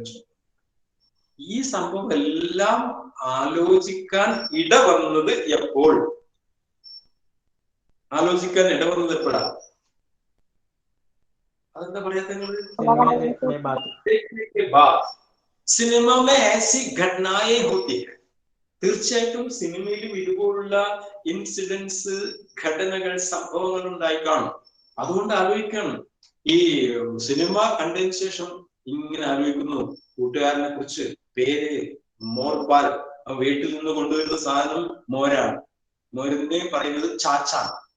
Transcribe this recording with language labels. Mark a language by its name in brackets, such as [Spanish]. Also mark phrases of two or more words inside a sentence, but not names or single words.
[Malayalam] ഈ സംഭവം എല്ലാം ആലോചിക്കാൻ ഇടവന്നത് എപ്പോൾ, എപ്പോഴാ, അതെന്താ പറയാത്ത, [Hindi] सिनेमा में ऐसी घटनाएं होती है. [Malayalam] തീർച്ചയായിട്ടും സിനിമയിലും ഇതുപോലുള്ള ഇൻസിഡൻസ്, ഘടനകൾ, സംഭവങ്ങൾ ഉണ്ടായി കാണും. അതുകൊണ്ട് ആലോചിക്കണം. ഈ സിനിമ കണ്ടതിന് ശേഷം ഇങ്ങനെ ആലോചിക്കുന്നു, കൂട്ടുകാരനെ കുറിച്ച്, പേര് മോർപാൽ, വീട്ടിൽ നിന്ന് കൊണ്ടുവരുന്ന സാധനം മോരാണ്, മോരിനെ പറയുന്നത് ചാച്ചാണ്.